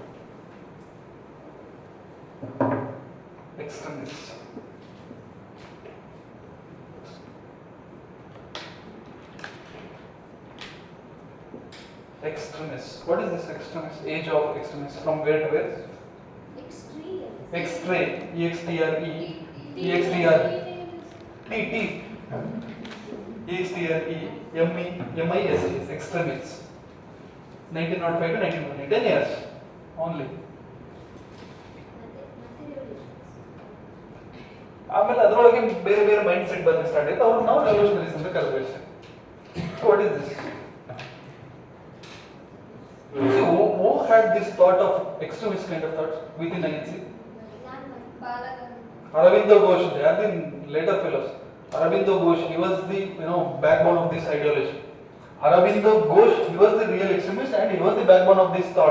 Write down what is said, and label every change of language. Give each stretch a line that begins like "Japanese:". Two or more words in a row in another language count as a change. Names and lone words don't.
English: Extremists. Extremists. What is this extremist? Age of extremists. From where to where? Extreme. Extreme. E-X-T-R-E. E-X-T-R. T-T. E-X-T-R-E. M-E-M-I-S-E. Extremists. 1905 to 1920. 10 years only.
Kannada: ಆಮೇಲೆ ಅದರೊಳಗೆ ಬೇರೆ ಬೇರೆ
English: mind set
Kannada: ಬಂದು ಸ್ಟಾರ್ಟ್ ಆಯ್ತು. ಅವ್ರು ನಾವು ರೆವಲ್ಯೂಷನರೀಸ್ ಅಂತ ಕರೆದ್ವಿ.
English: so what is this? See, who had this thought of extremist kind of thoughts within INC? Aurobindo Ghosh. They are the later fellows. Aurobindo Ghosh, he was the backbone of this ideology. Aurobindo Ghosh, he was the real extremist and he was the backbone of this thought.